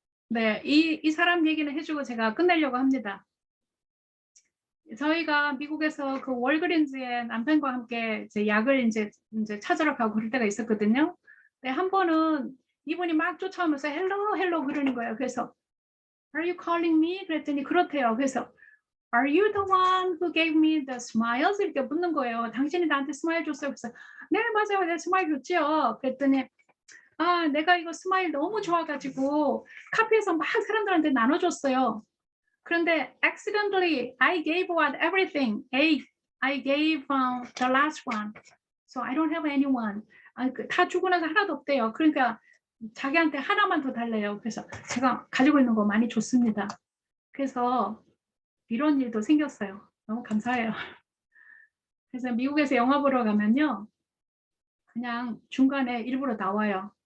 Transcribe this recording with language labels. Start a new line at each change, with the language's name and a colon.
Korean: 네, 이 사람 얘기는 해주고 제가 끝내려고 합니다. 저희가 미국에서 그 월그린즈에 남편과 함께 이제 약을 이제 찾으러 가고 그럴 때가 있었거든요. 근데 한 번은 이분이 막 쫓아오면서 헬로 그러는 거예요. 그래서
English: Are you calling me?
Korean: 그랬더니 그렇대요. 그래서
English: Are you the one who gave me the smiles?
Korean: 이렇게 묻는 거예요. 당신이 나한테 스마일 줬어요. 그래서 네, 맞아요. 내가 스마일 줬지요. 그랬더니 내가 이거 스마일 너무 좋아가지고 카페에서 막 사람들한테 나눠줬어요. 그런데
English: accidentally I gave out everything. I gave the last one. So I don't have anyone.
Korean: 다 주고 나서 하나도 없대요. 그러니까 자기한테 하나만 더 달래요. 그래서 제가 가지고 있는 거 많이 줬습니다. 그래서 이런 일도 생겼어요. 너무 감사해요. 그래서 미국에서 영화 보러 가면요, 그냥 중간에 일부러 나와요.